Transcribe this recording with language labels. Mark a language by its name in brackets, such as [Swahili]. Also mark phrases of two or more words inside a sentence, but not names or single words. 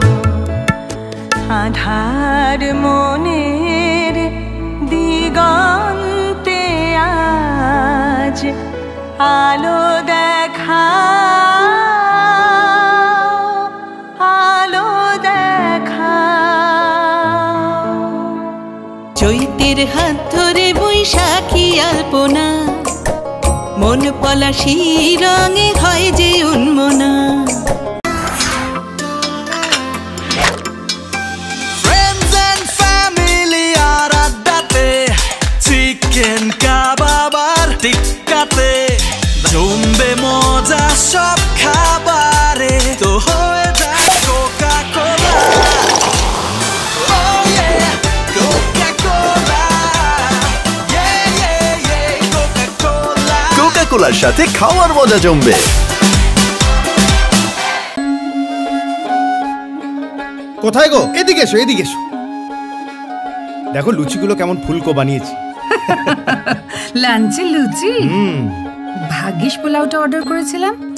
[Bangla] আধার মনের দিগন্তে আজ আলো দেখাও, আলো দেখাও। চৈতের হাত ধরে বৈশাখী আলপনা, মন পলাশি রঙে হয় যে উন্মনা। [English] Friends and family [Bangla] আর আড্ডাতে, চিকেন কাবাব আর টিক্কাতে, জমবে মজা সব খাবারে, তো হয়ে যায় কোকা কোলা। [English] Oh yeah, Coca-Cola, yeah yeah yeah, Coca-Cola। [Bangla] কোকা-কোলার সাথে খাওয়ার মজা জমবে। কোথায় গো? এদিকে এসো, এদিকে এসো। দেখো লুচিগুলো কেমন ফুলকো বানিয়েছি। লাঞ্চে লুচি? ভাগ্যিস পোলাওটা অর্ডার করেছিলাম।